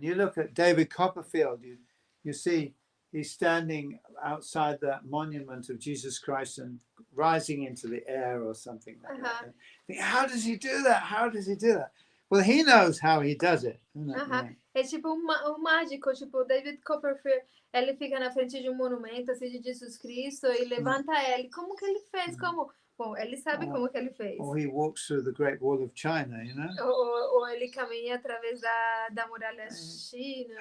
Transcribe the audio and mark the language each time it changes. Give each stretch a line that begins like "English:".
English: You look at David Copperfield, you see he's standing outside that monument of Jesus Christ and rising into the air or something like that. How does he do that? How does he do that? Well, he knows how he does it.
Portuguese: É tipo um mágico, tipo David Copperfield, ele fica na frente de monumento assim de Jesus Cristo e levanta ele. Como que ele fez? Como? Bom, ele sabe como que ele fez.
English: Or he walks through the Great Wall of China,
Portuguese: Ou ele caminha através da muralha China.